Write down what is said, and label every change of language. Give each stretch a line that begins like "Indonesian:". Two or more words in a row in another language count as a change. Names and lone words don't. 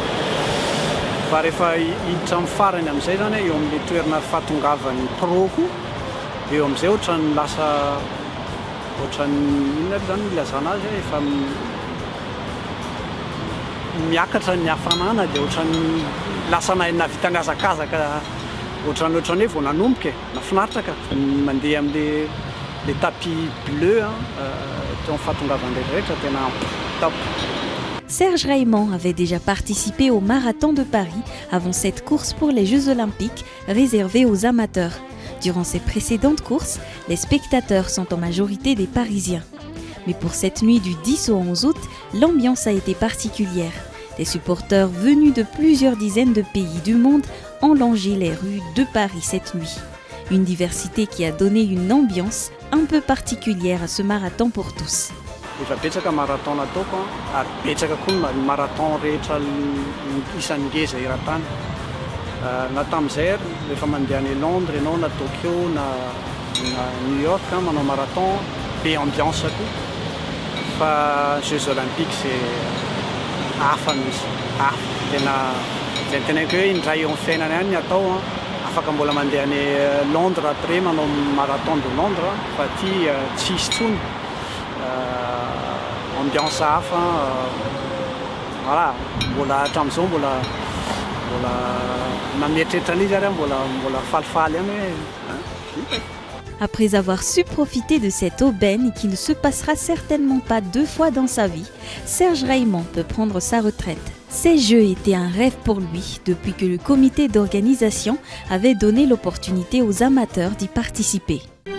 Malagasy: Fa rehefa hiditra amin'ny farany amin'izay zany eo amin'ny toerana fahatongavan'ny proko, eo amin'izay ohatran'ny lasa ohatran'ny inona zany ilazana azy efa miakatra ny hafanana dia ohatran'ny lasa navita miazakazaka ohatran'ny hoe vao nanomboka nafinaritra ka mandeha amin'le
French: tapis bleu
Malagasy: teo amin'ny fahatongavan'ny rehetra tena top.
French: Serge Raymond avait déjà participé au marathon de Paris avant cette course pour les Jeux olympiques réservée aux amateurs. Durant ces précédentes courses, les spectateurs sont en majorité des Parisiens. Mais pour cette nuit du 10 au 11 août, l'ambiance a été particulière. Des supporters venus de plusieurs dizaines de pays du monde ont longé les rues de Paris cette nuit. Une diversité qui a donné une ambiance un peu particulière à ce marathon pour tous.
Malagasy: Efa betsaka marathon nataoko ary betsaka koa ny marathon rehetra isan'ny ngeza eran-tany. Na tamin'izay rehefa mandeha any Londres ianao na Tokyo na New York manao marathon, be ambiance koa. Fa
French: Jeux olympiques c'est
Malagasy: hafa misy, hafa. Tena teneniko hoe indray eo amin'ny fiainana ihany ny atao, afaka mbola mandeha any Londres après manao
French: marathon de Londres,
Malagasy: fa ty tsy hisy intsony. Ambiance hafa, voilà, mbola hatramin'izao mbola mamietreritra an'izy ary mbola falifaly ihany hoe.
French: Après avoir su profiter de cette aubaine qui ne se passera certainement pas 2 fois dans sa vie, Serge Raymond peut prendre sa retraite. Ces Jeux étaient un rêve pour lui depuis que le comité d'organisation avait donné l'opportunité aux amateurs d'y participer.